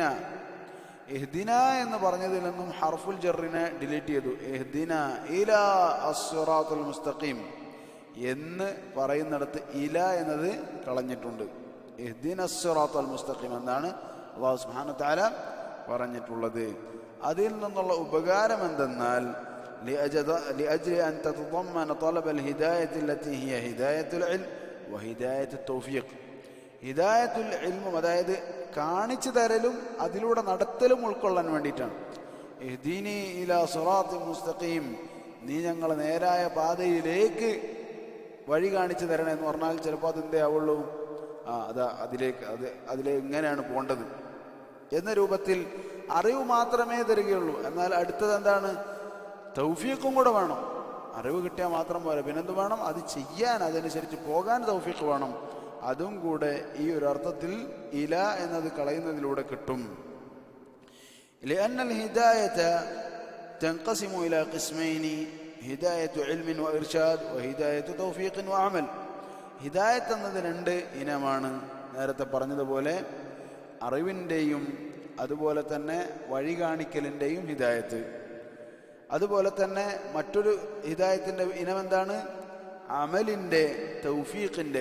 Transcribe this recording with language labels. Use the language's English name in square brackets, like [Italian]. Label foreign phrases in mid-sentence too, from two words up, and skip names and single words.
[Malayalam] ഇഹ്ദിന എന്ന് പറഞ്ഞതിൽ നിന്നും [Arabic] حرف الجر [Malayalam] ഡിലീറ്റ് ചെയ്തു. [Arabic] اهدنا إلى الصراط المستقيم [Malayalam] എന്ന് പറയുന്നിടത്ത് ഇല എന്നത് കളഞ്ഞിട്ടുണ്ട്. [Arabic] اهدنا الصراط المستقيم [Malayalam] എന്നാണ് [Arabic] الله سبحانه وتعالى [Malayalam] പറഞ്ഞിട്ടുള്ളത്. അതിൽ നിന്നുള്ള ഉപകാരം എന്തെന്നാൽ [Arabic] لأجل أن تتضمن طلب الهداية التي هي هداية العلم وهداية التوفيق. هداية العلم, [Malayalam] അതായത് കാണിച്ചു തരലും അതിലൂടെ നടത്തലും ഉൾക്കൊള്ളാൻ വേണ്ടിയിട്ടാണ്. [Arabic] اهدني إلى صراط مستقيم, [Malayalam] നീ ഞങ്ങളെ നേരായ പാതയിലേക്ക് വഴി കാണിച്ചു തരണേ എന്ന് പറഞ്ഞാൽ ചിലപ്പോൾ അതെന്തേ ആവുള്ളൂ, അതിലെ ഇങ്ങനെയാണ് പോകേണ്ടത് എന്ന രൂപത്തിൽ അറിവ് മാത്രമേ തരികയുള്ളൂ. എന്നാൽ അടുത്തത് എന്താണ്? തൗഫീഖും കൂടെ വേണം. അറിവ് കിട്ടിയാൽ മാത്രം പോരാ, പിന്നെന്ത് വേണം? അത് ചെയ്യാൻ, അതനുസരിച്ച് പോകാൻ തൗഫീഖ് വേണം. അതും കൂടെ ഈ ഒരു അർത്ഥത്തിൽ ഇല എന്നത് കളയുന്നതിലൂടെ കിട്ടും. [Arabic] لأن الهداية تنقسم إلى قسمين: هداية علم وإرشاد وهداية توفيق وعمل. [Malayalam] ഹിദായത്ത് എന്നത് രണ്ട് ഇനമാണ്. നേരത്തെ പറഞ്ഞതുപോലെ അറിവിൻ്റെയും അതുപോലെ തന്നെ വഴി കാണിക്കലിൻ്റെയും ഹിദായത്ത്. അതുപോലെ തന്നെ മറ്റൊരു ഹിദായത്തിൻ്റെ ഇനം എന്താണ്? അമലിൻ്റെ, തൗഫീഖിൻ്റെ.